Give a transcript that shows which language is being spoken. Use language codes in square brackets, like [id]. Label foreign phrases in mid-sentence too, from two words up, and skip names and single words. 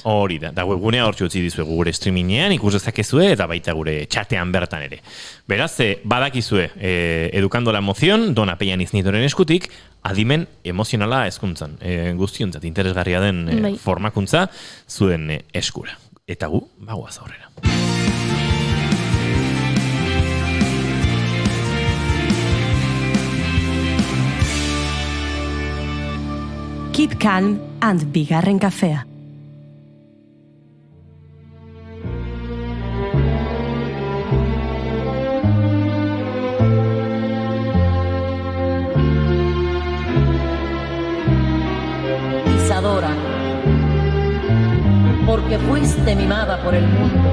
[eu] Hori da webgunea hortxe utzi dizuegu gure streamingean, ikus dezakezue eta baita gure txatean bertan ere. Beraz, badakizue, Educando la Emoción, Dona Peian Iznitoren eskutik, adimen emozionala hezkuntzan. Guztiontzat interesgarria den formakuntza zuen eskura. Eta gu, bagoaz aurrera. Keep Calm and Bigarren Kafea. [es] Isadora, porque fuiste mimada por el mundo,